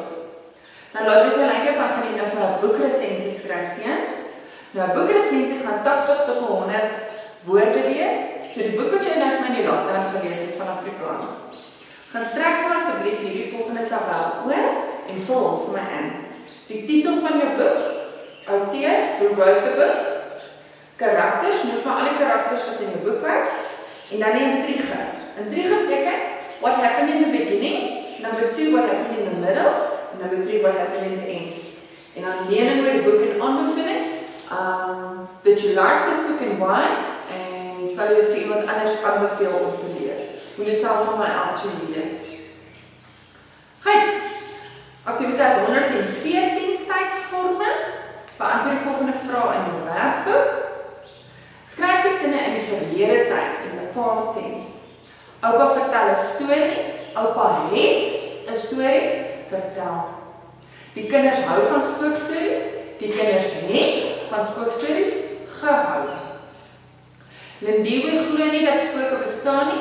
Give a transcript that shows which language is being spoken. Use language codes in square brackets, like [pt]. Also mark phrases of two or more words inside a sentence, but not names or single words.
[af] Dan laat ek my lyntjie op, dan gaan jy nou vir 'n boekresensie skryf seuns. Nou 'n boekresensie gaan 80 tot 100 woorde wees. So die boek wat jy nou vir my in die lockdown gelees het van Afrikaans. Gaan trek vir asseblief hierdie volgende tabel oor en vul hom vir my in. Die titel van jou boek, outeur, [en] who wrote the book, [af] karakters, noem van al die karakters wat in jou boek was, en dan die intrige. Intrige beteken, [en] what happened in the beginning, number 2, what happened in the middle, and number 3, what happened in the end. [af] En dan mening oor die boek en aanbeveling, [en] did you like this book and why? [af] En sal jy dit vir iemand anders aanbeveel om te lees. Moet jy [en] tell someone else to read it. [af] Goed, aktiwiteit 114, tydsvorme. Beantwoord die volgende vraag in jou werkboek. Skryf die sinne in die verlede tyd, [en] in the past tense. [af] Oupa vertel 'n storie, oupa het 'n storie vertel. Die kinders hou van spookstories, die kinders het van spookstories gehou. Lindiwe glo nie dat spooke bestaan nie.